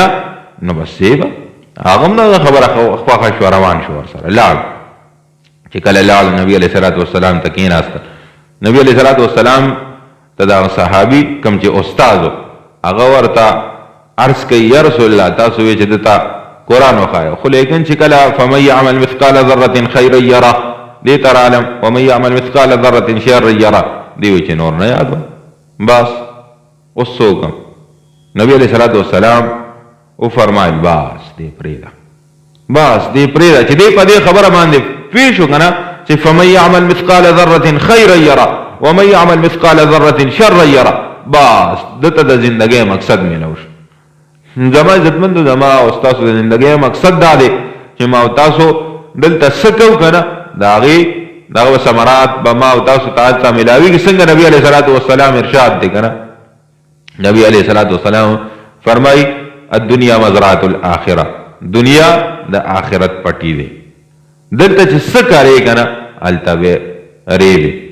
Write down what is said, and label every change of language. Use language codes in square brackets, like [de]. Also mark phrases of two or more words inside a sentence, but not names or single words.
[ps] نه نو بس به هغه هم دغه خبره خوښه شوه روان شو ورسره لاړ چې کله لاړ نبي [ar] علیه الصلاة والسلام [ps] ته کېناسته نبي [ar] علیه الصلاة والسلام [ps] ته دغه صحابي کوم چې استاد و هغه ورته عرض کوي [ar] یا رسول الله [ps] تاسو وایئ چې دته قرآن وښایه خو لیکن چې کله [ar] فمن یعمل مثقال ذرة خیرا یره [ps] دې ته رالم [ar] ومن یعمل مثقال ذرة شرا یره [ps] دې وایي چې نور نه یاد بس اوس څه وکړم نبي [ar] علیه الصلاة والسلام [ps] وفرمایل بس دې پرېږده چې دې په دې خبره باندې پوه شو که نه چې [ar] فمن یعمل مثقال ذرة خیرا یره ومن یعمل مثقال ذرة شرا یره [ps] بس دته د زندګۍ مقصد میلو شو زما عزتمندو زما او ستاسو د زندګۍ مقصد دا دی چې ما او تاسو دلته څه کوو که نه د هغې دغه ثمرات به ما او تاسو ته هلته میلاویږي څنګه نبي [ar] علیه الصلاة والسلام [ps] ارشاد دی که نه نبي [ar] علیه الصلاة والسلام [ps] فرمایي [ar] الدنیا مزرعة الاخره [ps] دنیا د آخرت پټی دی دلته چې څه کارې که نه هلته به ریبې